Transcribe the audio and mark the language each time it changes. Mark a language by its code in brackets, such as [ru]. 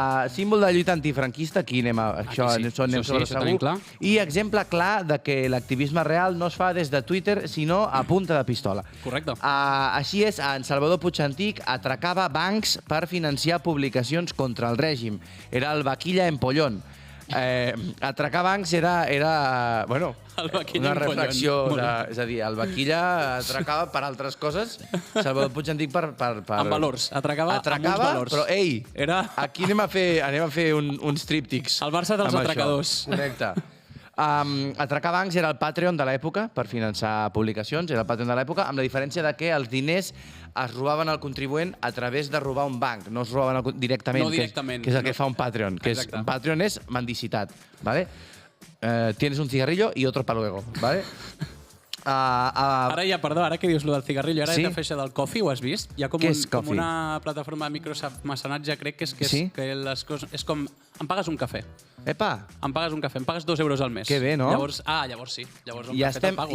[ca] Símbol de lluita antifranquista, aquí anem sobre segur. I exemple clar de que l'activisme real no es fa des de Twitter, sinó a punta de pistola. Correcte. Així és, en Salvador Puig Antich atracava bancs per financiar publicacions contra el règim. Era el vaquilla empollón. Atracar bancs era una reflexió. És a dir, el vaquilla atracava per altres coses, Salvador Puig Antich per... Amb valors. Atracava amb uns valors. Però, ei, aquí anem a fer uns tríptics. El Barça dels atracadors. Correcte. Atracar bancs era el Patreon de l'època per finançar publicacions, era el Patreon de l'època, amb la diferència de que els diners es robaven al contribuent a través de robar un banc, no es robaven directament, que és el que fa un Patreon. Un Patreon és mendicitat, ¿vale? [es] Tienes un cigarrillo y otro para luego, ¿vale? [ca] Ara que dius lo del cigarrillo, ara he de fer això del Coffee, ho has vist? Hi ha com una plataforma de micromecenatge, crec que és com... Em pagues un cafè. Epa! Em pagues un cafè, em pagues 2 euros al mes. Que bé, no? Llavors sí. Llavors un cafè te'l pago.